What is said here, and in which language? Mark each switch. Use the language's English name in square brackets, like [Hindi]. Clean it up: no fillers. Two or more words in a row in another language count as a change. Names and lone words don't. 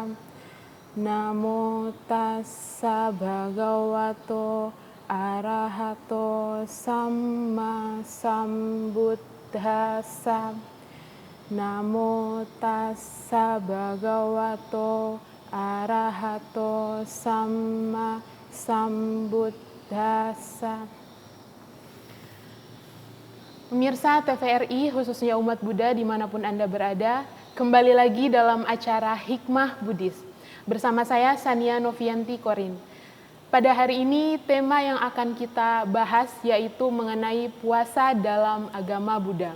[Pali] Namo tassa bhagavato arahato samma sambuddhassa. Namo tassa bhagavato arahato samma sambuddhassa. [Indonesian] Pemirsa TVRI, khususnya umat Buddha dimanapun Anda berada, kembali lagi dalam acara Hikmah Buddhis. Bersama saya Sania Novianti Korin. Pada hari ini tema yang akan kita bahas yaitu mengenai puasa dalam agama Buddha.